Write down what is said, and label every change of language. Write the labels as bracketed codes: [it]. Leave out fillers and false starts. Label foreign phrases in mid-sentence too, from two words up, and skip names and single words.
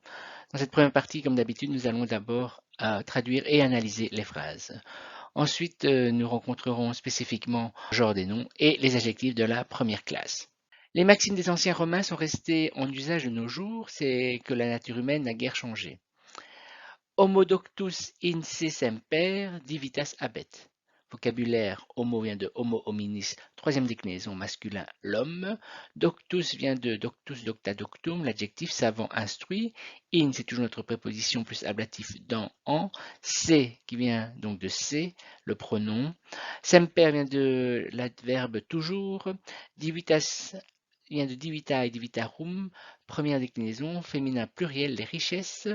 [fr] Dans cette première partie, comme d'habitude, nous allons d'abord traduire et analyser les phrases. Ensuite, nous rencontrerons spécifiquement le genre des noms et les adjectifs de la première classe. Les maximes des anciens romains sont restées en usage de nos jours, c'est que la nature humaine n'a guère changé. [la] Homo doctus in se semper divitas habet. [fr] Vocabulaire, homo vient de [la] homo hominis, [fr] troisième déclinaison masculin, l'homme. Doctus vient de [la] doctus docta doctum, [fr] l'adjectif savant instruit. In, c'est toujours notre préposition plus ablatif dans en. Se, qui vient donc de se, le pronom. Semper vient de l'adverbe toujours. Divitas vient de [la] divitae, divitarum, [fr] première déclinaison, féminin pluriel, les richesses.